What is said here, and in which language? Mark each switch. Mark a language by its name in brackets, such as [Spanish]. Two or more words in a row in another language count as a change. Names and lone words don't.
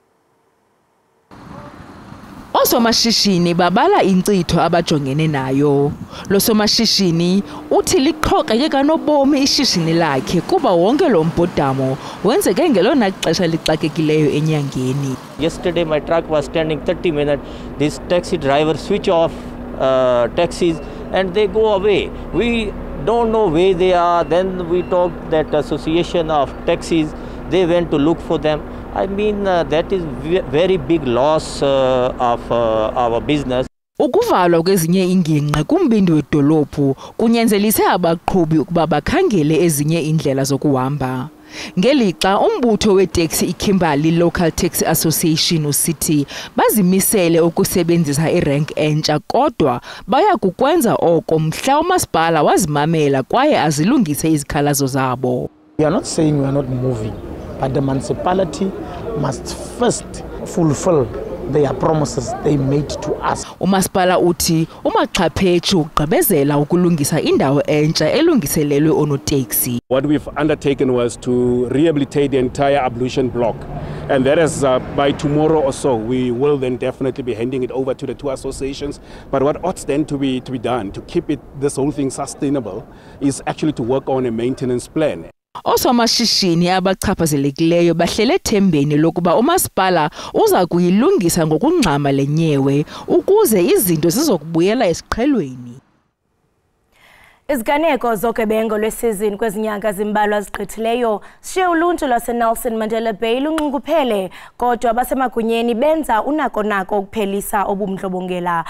[Xhosa] Osomashishini babala inkcitho abajongene nayo. Lo somashishini uthi liqhoka kanobomi ishishini lakhe kuba wonke lo mbhodamo wenzeke ngelona xesha lixakekileyo enyangeni. [English] Yesterday my truck was standing 30 minutes. This taxi driver switch off taxis and they go away. We don't know where they are. Then we talked that association of taxis, they went to look for them. I mean, that is very big loss of our business. [Xhosa] Ukuvalwa kwezinye inginqe kumbindi wedolophu kunyanzelise abaqhubi ukuba bakhangele ezinye indlela zokuhamba. Ngelixa umbutho weteksi iKimberley Local Taxi Association usithi bazimisele ukusebenzisa irank entsha kodwa baya kukwenza oko mhla umasipala wazimamela kwaye azilungise izikhalazo zabo. [English] We are not saying we are not moving, but the municipality must first fulfill their promises they made to us. [Xhosa] Umasipala uthi umaxhaphethu ugqibezela ukulungisa indawo entsha elungiselelwe onoteksi. [English] What we've undertaken was to rehabilitate the entire ablution block, and that is by tomorrow or so we will then definitely be handing it over to the two associations. But what ought then to be done to keep this whole thing sustainable is actually to work on a maintenance plan. [Xhosa] Osomashishini abachaphazelekileyo bahlele thembeni lokuba umasipala uza kuyilungisa ngokungxama lenyewe ukuze izinto zizokubuyela esiqhelweni. Iziganeko zogebengo lwesizini kwezinyanga zimbalwa zigqithileyo sishiye uluntu lwaseNelson Mandela Bay lunxunguphele kodwa abasemagunyeni benza unako-nako ukuphelisa obumdlobongela.